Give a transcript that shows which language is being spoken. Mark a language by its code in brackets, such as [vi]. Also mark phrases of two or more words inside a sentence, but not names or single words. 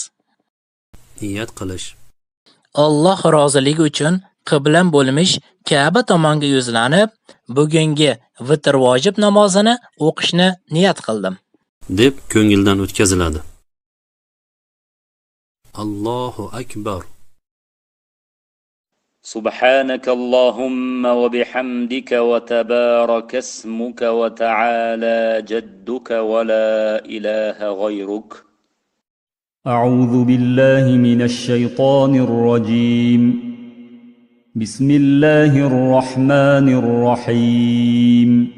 [uz] Niyat qilish. Alloh roziligi uchun qiblam bo'lmish Ka'ba tomonga yuzlanib, bugungi vitr vojib namozini o'qishni niyat qildim deb ko'ngildan o'tkaziladi. [ar] الله أكبر. سبحانك اللهم وبحمدك وتبارك اسمك وتعالى جدك ولا إله غيرك أعوذ بالله من الشيطان الرجيم بسم الله الرحمن الرحيم